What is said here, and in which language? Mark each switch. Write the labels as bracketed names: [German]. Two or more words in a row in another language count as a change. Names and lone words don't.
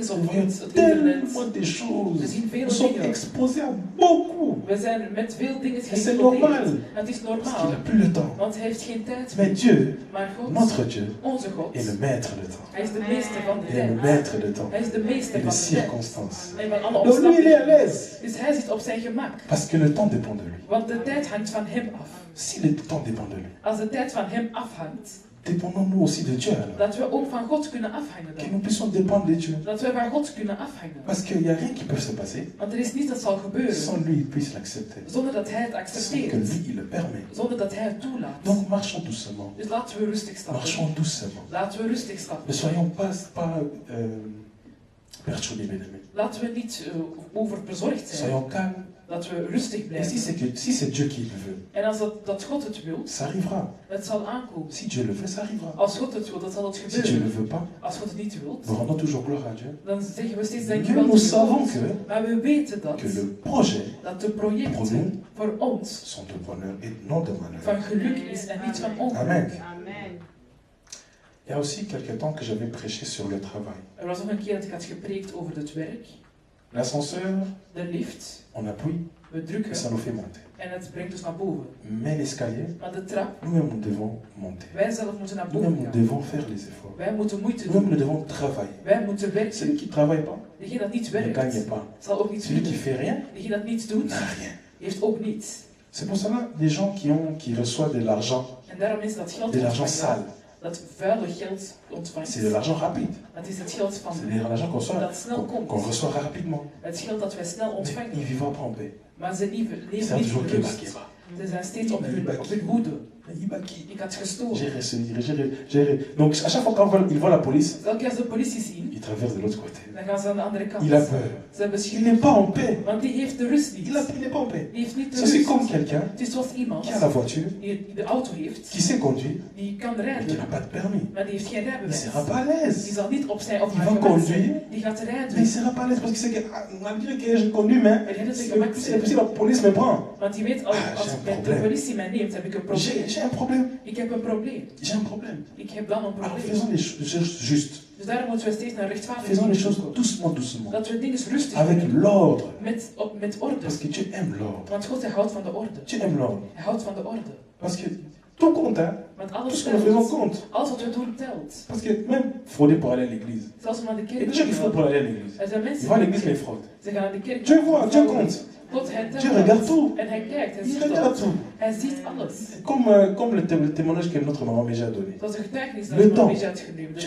[French] Nous [Dutch] op [French] voyons [Dutch] het internet. [French] tellement de choses. [Dutch] We zien [French] Nous [Dutch] veel [French] sommes [Dutch] dingen. [French] exposés à beaucoup. [Dutch] We zijn met veel dingen [French] Et c'est normal. [Dutch] geïnteresseerd. Het is [French] Parce qu'il [Dutch] normaal. [French] n'a plus le temps. [Dutch] Want hij heeft geen tijd meer. [French] Mais Dieu, [Dutch] Maar God, [French] notre Dieu, [Dutch] onze God, [French] est le maître de temps. [Dutch] hij is de meester van de [French] Il est le [Dutch] tijd. [French] maître de temps. [Dutch] Hij is de meester [French] Et de [Dutch] van de tijd. [French] circonstances. [Dutch] En van alle [French] Donc lui, il est à [Dutch] omstandigheden. [French] l'aise. [Dutch] Dus hij zit op zijn gemak. [French] Parce que le temps dépend de lui. [Dutch] Want de tijd hangt van hem af. [French] Si le temps dépend de lui, [Dutch] Als de tijd van hem afhangt, [French] dépendons-nous aussi de Dieu alors. [Dutch] dat we ook van God kunnen afhangen [French] Que [Dutch] dan. [French] nous puissions dépendre de Dieu. [Dutch] Dat we van God kunnen afhangen. [French] Parce qu'il n'y a rien qui peut se passer [Dutch] Want er is niets dat zal gebeuren [French] sans lui, il puisse l'accepter. [Dutch] zonder dat hij het [French] Sans que [Dutch] accepteert. [French] lui, il le permet. [Dutch] Zonder dat hij het toelaat. [French] Donc marchons doucement. [Dutch] Dus laten we rustig stappen. [French] Marchons doucement. [Dutch] Laten we rustig stappen. [French] Ne soyons pas perturbés, bien aimés. [Dutch] Laten we niet overbezorgd zijn. [French] Soyons calmes. [Dutch] Dat we rustig [French] Et si [Dutch] blijven. [French] c'est Dieu qui le veut, [Dutch] En als dat God het wil, [French] ça arrivera. [Dutch] het zal aankomen. [French] Si Dieu le veut, ça arrivera. [Dutch] Als God het wil, dan zal het [French] Si Dieu ne le [Dutch] gebeuren. [French] veut pas, [Dutch] Als God het niet wil, [French] nous rendons toujours gloire à Dieu. [Dutch] dan zeggen we steeds [French] Mais [Dutch] dankjewel [French] nous [Dutch] tegen [French] savons [Dutch] God. [French] que, [Dutch] Maar we weten dat, [French] que le projet [Dutch] dat de projecten voor ons [French] sont de bonheur et non de malheur. [Dutch] van geluk is en niet van ongeluk. [French] Amen. [Dutch] Amen. [French] Il y a aussi quelques temps que j'avais prêché sur le travail. [Dutch] Er was nog een keer dat ik had gepreekt over het werk. [French] L'ascenseur, [Dutch] De lift, [French] on appuie [Dutch] we [French] et [Dutch] drukken [French] ça nous fait monter. [Dutch] en het brengt ons naar boven. [French] Mais l'escalier, [Dutch] Maar de trap, [French] nous-mêmes, nous devons monter. [Dutch] wij zelf moeten naar [French] Nous-mêmes, [Dutch] boven [French] nous [Dutch] gaan. [French] devons faire les efforts. [Dutch] Wij moeten moeite [French] Nous-mêmes, nous [Dutch] doen. [French] devons travailler. [Dutch] Wij moeten [French] Celui [Dutch] werken. [French] qui ne travaille pas [Dutch] Degene dat niet [French] ne gagne [Dutch] werkt, [French] pas. [Dutch] zal ook niet [French] Celui qui [Dutch] winnen. [French] fait rien [Dutch] Degene dat niets doet, [French] n'a rien. [Dutch] heeft ook niets. [French] C'est pour cela les gens qui reçoivent de l'argent, [Dutch] En daarom is dat geld [French] de l'argent [Dutch] ontvangen, [French] sale, [Dutch] dat vuile geld ontvangt. [French] c'est de l'argent rapide. [Dutch] Dat is het geld van [French] C'est de l'argent [Dutch] dat snel komt. [French] qu'on reçoit rapidement. [Dutch] Het geld dat wij snel [French] Mais ils [Dutch] ontvangen. [French] ne vivent pas en paix. [Dutch] Maar ze leven [French] C'est [Dutch] niet [French] toujours [Dutch] in [Lingala] Kéba, [Dutch] rust. [Lingala] Kéba. [Dutch] Ze zijn steeds op hun hoede. [Lingala] Ibaki. [Dutch] Ik had gestolen. [French] Donc à chaque fois qu'ils voient la police, [Dutch] Dus elke keer als de politie zien, [French] ils traversent de l'autre côté. [Dutch] dan gaan ze aan de andere kant. [French] Il a peur. [Dutch] Ze hebben [French] Il [Dutch] schrik. [French] n'est pas en paix. [Dutch] Want die heeft de rust niet. [French] Il n'est pas en paix. [Dutch] Die heeft niet de [French] Ça, c'est comme [Dutch] rust. [French] quelqu'un [Dutch] Het is zoals iemand [French] qui a la voiture, [Dutch] die de auto heeft, [French] qui sait conduire, [Dutch] die kan [French] mais qui [Dutch] rijden, [French] n'a pas de permis. [Dutch] maar die heeft geen [French] Il ne [Dutch] rijbewijs. [French] sera pas à [Dutch] Die [French] l'aise. [Dutch] zal niet op zijn of [French] Il [Dutch] haar [French] va [Dutch] gemak zijn. [French] conduire, [Dutch] Die gaat [French] mais il ne [Dutch] rijden. [French] sera pas à l'aise parce qu'il sait que, malgré que je conduis, mais [Dutch] Maar die gaat [French] si [Dutch] zijn gemak zijn. [French] la police me prend, [Dutch] Want die weet, [French] Ah, [Dutch] als [French] j'ai un [Dutch] de probleem. politie mij neemt, heb ik een probleem. [French] j'ai un problème. [Dutch] Ik heb een probleem. [French] J'ai un problème. [Dutch] Ik heb dan een [French] Alors [Dutch] probleem. [French] faisons les choses justes. [Dutch] Dus daarom moeten we steeds naar rechtvaardig [French] Faisons les choses [Dutch] zoeken. [French] doucement, doucement. [Dutch] Dat we dingen rustig [French] Avec [Dutch] doen. [French] l'ordre. [Dutch] Met orde. [French] Parce que Dieu aime l'ordre. [Dutch] Want God hij houdt van de orde. [French] Dieu aime l'ordre. [Dutch] Hij houdt van de orde. [French] Parce que tout compte, hein. [Dutch] Want [French] Tout [Dutch] alles [French] ce que nous faisons [Dutch] telt. [French] compte. [Dutch] Alles wat we doen telt. [French] Parce que même frauder pour aller à l'église. [Dutch] Zelfs om naar de [French] Il y a [Dutch] kerk [French] des gens qui fraudent pour aller à l'église. [Dutch] Er zijn [French] Ils [Dutch] mensen [French] vont à l'église mais ils fraudent. [Dutch] ze gaan naar de kerk. [French] Dieu voit, Dieu compte. [Dutch] God hij telt. [French] Dieu regarde tout. [Dutch] En hij kijkt, hij [French] Il [Dutch] ziet [French] regarde [Dutch] alles. [French] tout. [Dutch] Hij ziet alles. [French] Comme le témoignage que notre maman Méja a donné. [Dutch] Dat is een getuigenis dat [French] Le [Dutch] we [French] temps. [Dutch] een beetje uitgenomen. De